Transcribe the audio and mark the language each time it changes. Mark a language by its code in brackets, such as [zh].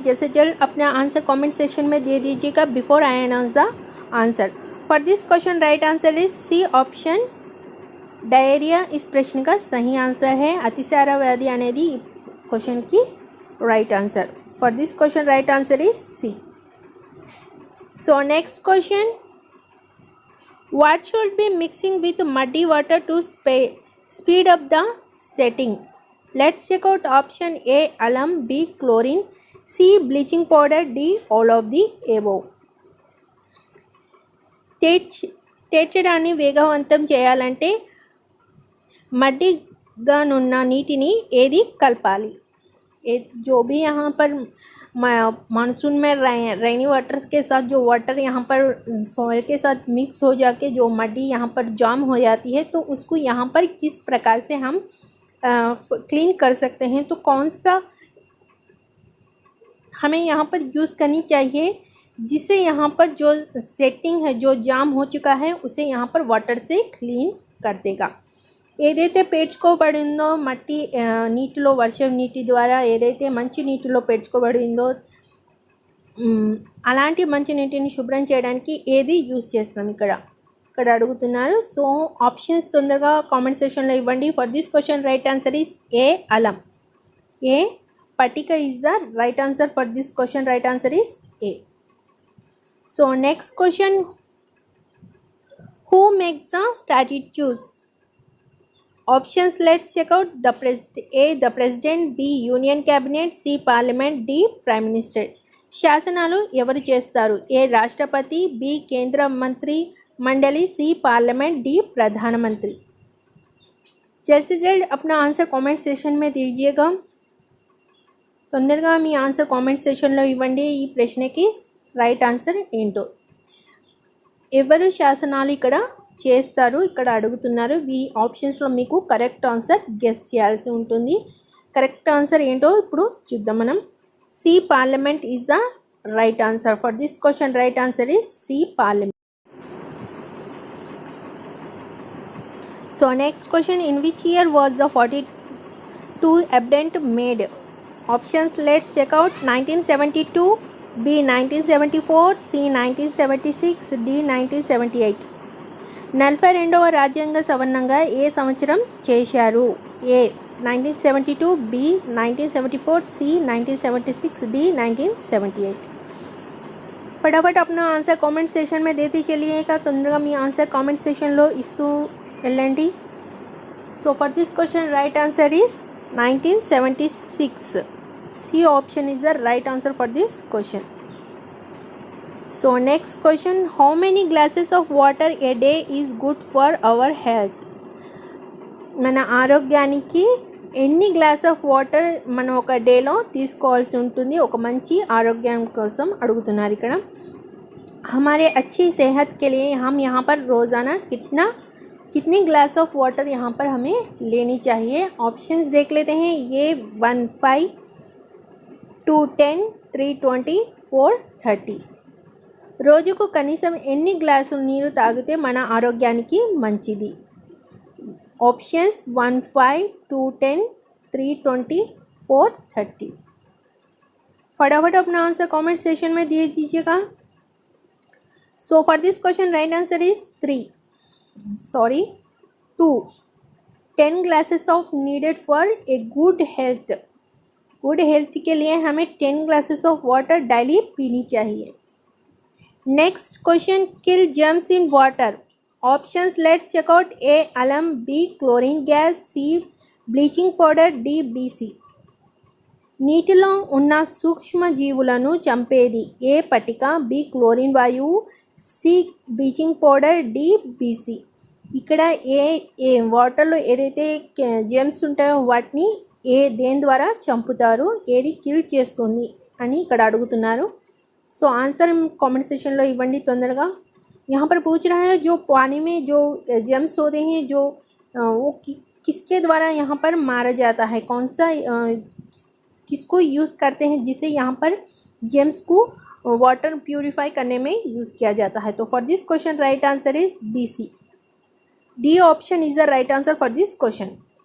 [hi] जैसे जल्द अपना आंसर कमेंट सेशन में दे दीजिएगा [en] Before I announce the answer. For this question right answer is C option diarrhoea. [hi] इस प्रश्न का सही आंसर है. अतिसार व्याधि [te] అనేది [hi] क्वेश्चन की right answer. [en] For this question right answer is C. So next question, what should be mixing with muddy water to speed up the setting? Let's check out option A alum, B chlorine, C bleaching powder, D all of the above. [te] తేర్చడాన్ని వేగవంతం చేయాలంటే మడ్డిగానున్న నీటిని ఏది కలపాలి? [hi] जो भी यहाँ पर monsoon में रेनी वाटर के साथ जो वाटर यहाँ पर सॉइल के साथ मिक्स हो जाके जो मड्डी यहाँ पर जाम हो जाती है, तो उसको यहाँ पर किस प्रकार से हम क्लीन कर सकते हैं, तो कौन सा हमें यहाँ पर यूज़ करनी चाहिए जिससे यहाँ पर जो सेटिंग है, जो जाम हो चुका है, उसे यहाँ पर वाटर से क्लीन कर देगा. [te] ఏదైతే పేర్చుకోబడిందో మట్టి నీటిలో వర్షం నీటి ద్వారా ఏదైతే మంచి నీటిలో పేర్చుకోబడిందో అలాంటి మంచి నీటిని శుభ్రం చేయడానికి ఏది యూజ్ చేస్తాం ఇక్కడ అడుగుతున్నారు. సో ఆప్షన్స్ తొందరగా కామెంట్ సెక్షన్లో ఇవ్వండి. [en] For this question right answer is A alum. A పటిక is the right answer. For this question right answer is A. So next question, who makes the statutes? Options, let's check out. A the president, B union cabinet, C parliament, D prime minister. [te] శాసనాలు ఎవరు చేస్తారు? ఏ రాష్ట్రపతి, B కేంద్ర మంత్రి [hi] मंडली, सी parliament, D प्रधानमंत्री. जैसे जल्द अपना आंसर कमेंट सेशन में दीजिएगा. [te] తొందరగా మీ ఆన్సర్ కామెంట్ సెక్షన్లో ఇవ్వండి. ఈ ప్రశ్నకి రైట్ ఆన్సర్ ఏంటో. ఎవరు శాసనాలు ఇక్కడ చేస్తారు ఇక్కడ అడుగుతున్నారు. ఈ ఆప్షన్స్లో మీకు కరెక్ట్ ఆన్సర్ గెస్ చేయాల్సి ఉంటుంది. కరెక్ట్ ఆన్సర్ ఏంటో ఇప్పుడు చూద్దాం మనం. [en] C parliament is the right answer. For this question right answer is C parliament. So next question, in which year was the 42 Amendment made? Options, let's check out. 1972, B 1974, C 1976, D 1978. [te] 42వ రాజ్యాంగ సవరణంగా ఏ సంవత్సరం చేశారు? ఏ 1972, B 1974, C 1976, D 1978. [hi] फटाफट अपना answer comment session में देते चलिएगा. [te] तొందరగా మీ answer comment సెషన్లో ఇస్తూ వెళ్ళండి. [en] So for this question right answer is 1976. C option is the right answer for this question. So next question, how many glasses of water a day is good for our health? [te] మన ఆరోగ్యానికి ఎన్ని glass of water మనం ఒక డేలో తీసుకోవాల్సి ఉంటుంది ఒక మంచి ఆరోగ్యం కోసం అడుగుతున్నారు ఇక్కడ. [hi] हमारे अच्छी सेहत के लिए हम यहाँ पर रोज़ाना कितनी ग्लास ऑफ वाटर यहाँ पर हमें लेनी चाहिए? ऑप्शंस देख लेते हैं. ये 15, 2, 10, 3, 20, 4, 30. [te] రోజుకు కనీసం ఎన్ని గ్లాసులు నీరు తాగితే మన ఆరోగ్యానికి మంచిది? [hi] ऑप्शंस 15, 2, 10, 3, 20, 4, 30. फटाफट अपना आंसर कमेंट सेशन में दे दीजिएगा. [en] So for this question right answer is 2. 10 glasses of needed for a good health. [hi] Good health के लिए हमें 10 ग्लासेस ऑफ वाटर डेली पीनी चाहिए. [en] Next question, kill germs in water. Options, let's check out. A alum, B chlorine gas, C [te] bleaching powder, D BC. నీటిలో ఉన్న సూక్ష్మజీవులను చంపేది ఏ పటిక? బి క్లోరిన్ వాయువు, C bleaching powder, D BC. ఇక్కడ ఏ వాటర్లో ఏదైతే జెమ్స్ ఉంటాయో వాటిని దేని ద్వారా చంపుతారు, ఏది కిల్ చేస్తుంది అని ఇక్కడ అడుగుతున్నారు. సో ఆన్సర్ కామెంట్ సెక్షన్లో ఇవ్వండి తొందరగా. [hi] यहाँ पर पूछ रहा है जो पानी में जो जेम्स होते हैं जो वो किसके द्वारा यहाँ पर मारा जाता है, कौन सा किसको यूज़ करते हैं जिसे यहाँ पर जेम्स को वाटर प्यूरिफाई करने में यूज़ किया जाता है। [en] तो for this question right answer is B C, D option is the right answer for this question.